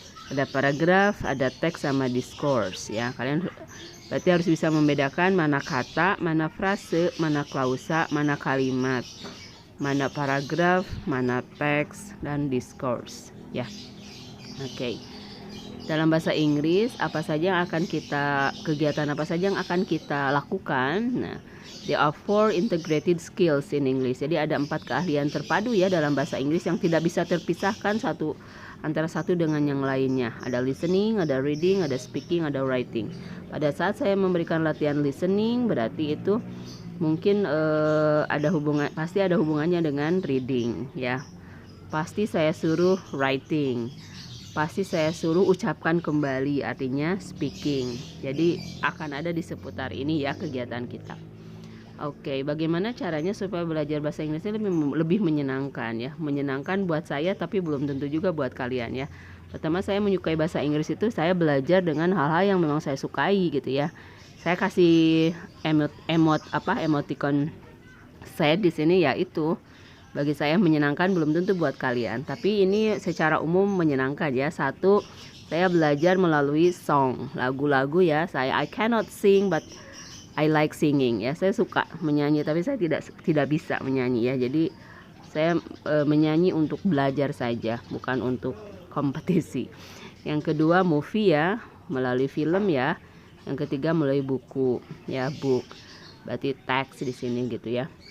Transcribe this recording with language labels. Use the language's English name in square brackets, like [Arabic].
[Indonesian] Ada paragraf, ada teks sama discourse ya. Kalian berarti harus bisa membedakan mana kata, mana frase, mana klausa, mana kalimat, mana paragraf, mana teks dan discourse ya. Oke. Dalam bahasa Inggris, kegiatan apa saja yang akan kita lakukan? [English] Nah, there are 4 integrated skills in English. [Indonesian] Jadi ada 4 keahlian terpadu ya dalam bahasa Inggris yang tidak bisa terpisahkan antara satu dengan yang lainnya. Ada listening, ada reading, ada speaking, ada writing. Pada saat saya memberikan latihan listening, berarti itu mungkin pasti ada hubungannya dengan reading ya. Pasti saya suruh writing. Pasti saya suruh ucapkan kembali, artinya speaking. Jadi akan ada di seputar ini ya kegiatan kita. Oke, bagaimana caranya supaya belajar bahasa Inggrisnya lebih menyenangkan ya? Menyenangkan buat saya, tapi belum tentu juga buat kalian ya. Pertama, saya menyukai bahasa Inggris itu saya belajar dengan hal-hal yang memang saya sukai gitu ya. Saya kasih emoticon sad di sini, yaitu bagi saya menyenangkan, belum tentu buat kalian, tapi ini secara umum menyenangkan ya. Satu, saya belajar melalui song, lagu-lagu ya. [English] I cannot sing but I like singing ya. [Indonesian] Saya suka menyanyi tapi saya tidak bisa menyanyi ya. Jadi saya menyanyi untuk belajar saja, bukan untuk kompetisi. Yang kedua, movie ya, melalui film ya. Yang ketiga, melalui buku ya, book. Berarti teks di sini gitu ya.